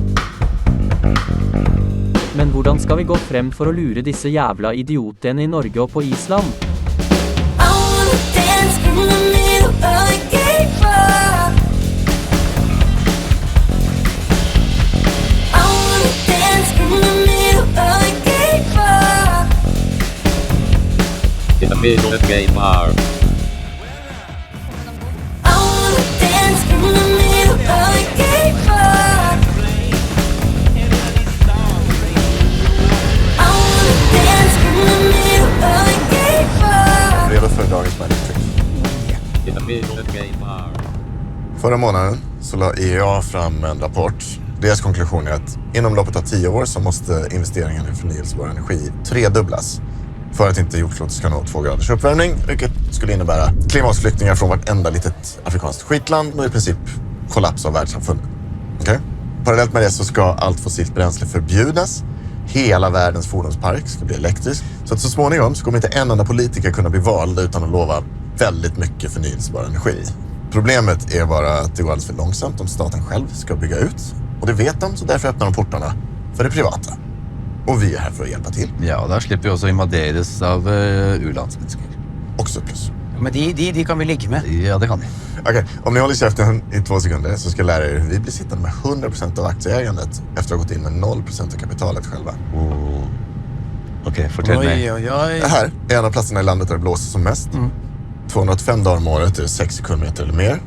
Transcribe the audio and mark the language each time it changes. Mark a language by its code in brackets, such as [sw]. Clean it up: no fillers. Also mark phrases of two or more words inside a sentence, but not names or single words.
[no] Men hvordan skal vi gå frem for å lure disse jævla idiotene i Norge og på Island? [en] I wanna dance in the middle of a gay bar. I wanna dance in the middle of a gay bar. In the middle of a gay bar. I wanna dance in the middle of a gay bar. I wanna dance in the middle of a gay bar. [sv] Redo för dagens Magic. [en] In the middle of a gay bar. [sv] Förra månaden så la IEA fram en rapport. Deras konklusion är att inom loppet av 10 år så måste investeringen i förnyelsebar energi tredubblas för att inte jordklotet ska nå 2 graders uppvärmning, vilket skulle innebära klimatflyktingar från vartenda litet afrikanskt skitland och i princip kollaps av världssamfundet. Okay? Parallellt med det så ska allt fossilt bränsle förbjudas. Hela världens fordonspark ska bli elektrisk. Så att så småningom så kommer inte en enda politiker kunna bli vald utan att lova väldigt mycket förnyelsebar energi. Problemet är bara att det går alldeles för långsamt om staten själv ska bygga ut. Och det vet de, så därför öppnar de portarna för det privata. Och vi är här för att hjälpa till. Ja, [no] og da slipper vi også invaderes av u-landsmennesker. [sv] Också plus. [no] Men de kan vi ligge med. Ja, det kan vi. [sv] Okej, om ni håller käften i 2 sekunder så ska jag lära er hur vi blir sittande med 100% av aktieägandet efter att ha gått in med 0% av kapitalet själva. [no] Ok, fortell meg. [sv] Det här är en av platserna i landet där det blåser som mest. 285 dagar om året är det 6 sekundmeter eller mer.